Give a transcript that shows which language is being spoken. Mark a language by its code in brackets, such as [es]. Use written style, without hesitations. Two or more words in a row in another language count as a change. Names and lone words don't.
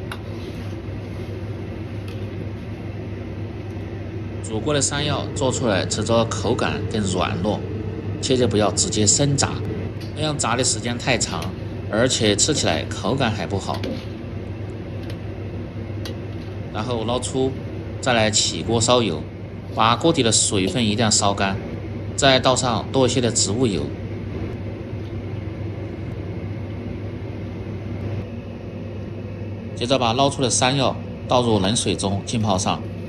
[zh] 煮過的山藥做出來吃着口感更軟糯，切記不要直接生炸，那樣炸的時間太長，而且吃起來口感還不好。然後撈出，再來起鍋燒油，把鍋底的水分一定要燒乾，再倒上多一些的植物油，接着把撈出的山藥倒入冷水中浸泡上。